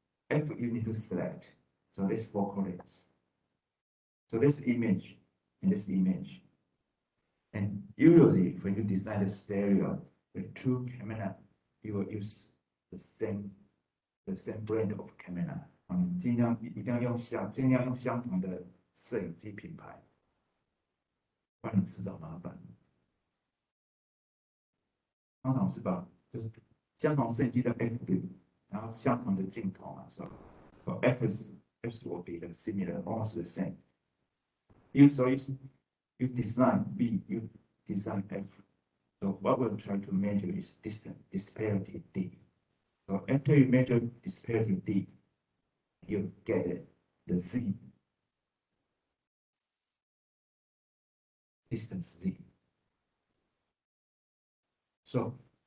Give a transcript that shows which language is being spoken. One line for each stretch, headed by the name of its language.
English: F you need to select. So this focal length. So this image and this image. And usually when you design the stereo with 2 camera, you will use the same brand of camera.
Chinese: 尽量用相同的摄影机品牌，不然你迟早麻烦。通常是把就是相同摄影机的 f 然后相同的镜头嘛，是吧？
English: So f will be the similar, almost the same. You design B, you design F. So what we'll try to measure is distance disparity D. So after you measure disparity D, you get it, the Z, distance Z. So